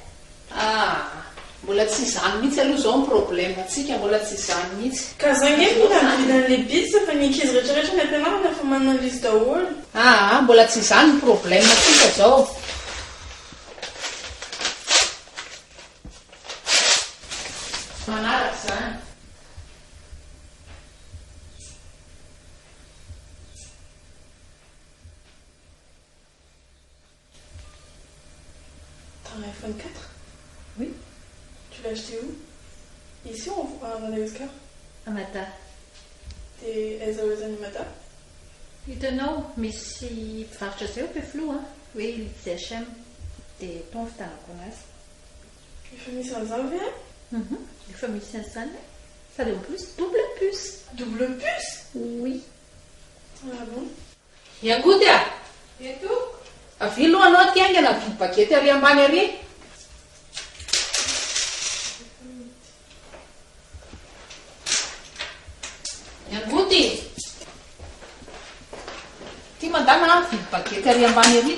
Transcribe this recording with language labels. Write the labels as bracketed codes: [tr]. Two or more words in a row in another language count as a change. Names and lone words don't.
[mg] Mbola tsy izany mihitsy aloha zao ny problème atsika, mbola tsy izany mihitsy. Ka zany hoe mbola mividan'le bitsy fa ny ankizy rehetrarehetra ny ampianarana fa manana izy daholo. Mbola tsy izany ny problème atsika zao. Manaraka zany. [fr] T'as un iPhone 4? Oui. Tu l'as acheté où? Ici ou à Madagascar? À Mata. Et elles ont les animateurs? [mg] Hitanao, misy mpivarotra zay be floa hoe izay HM dia tao fitanako anazy. Efa misy an'izany ve? Efa misy an'izany. Sady [fr] en plus double puce. Double puce? Oui. Ah bon? [mg] Iangoty a? Eto? Avy aloha anao aty aingana vidy bagety ary ambany ary. Iangoty! Ty mandana vidy bagety ary ambany ary.